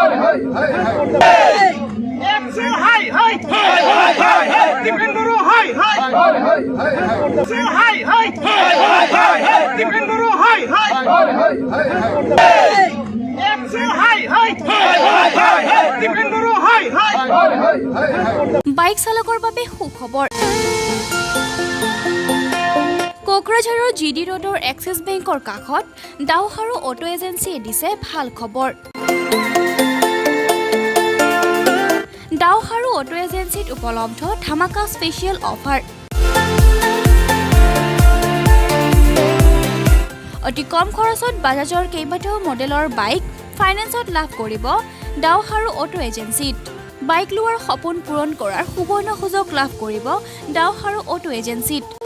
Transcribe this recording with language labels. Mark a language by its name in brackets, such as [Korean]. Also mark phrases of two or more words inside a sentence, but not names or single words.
[Assamese] Excel, hi, hi, Dipendoro, hi, hi, Excel, hi, hi, Dipendoro, hi, hi, Excel, hi, hi, Dipendoro, hi, hi. বাইক চালকৰ বাবে সুখবৰ কোকৰাঝাৰৰ জিডি ৰোডৰ এক্সিছ বেংকৰ কাষত ডাউহাৰু অটো এজেন্সিয়ে দিছে ভাল খবৰ ডাউহাৰু অটো এজেন্সিত উপলব্ধ ধামাকা [English] special offer [Assamese] অতি কম খৰচত বাজাজৰ কেইবাটাও মডেলৰ বাইক ফাইনেন্সত লাভ কৰিব ডাউহাৰু অটো এজেন্সিত বাইক লোৱাৰ সপোন পূৰণ কৰাৰ সুবৰ্ণ সুযোগ লাভ কৰিব ডাউহাৰু অটো এজেন্সিত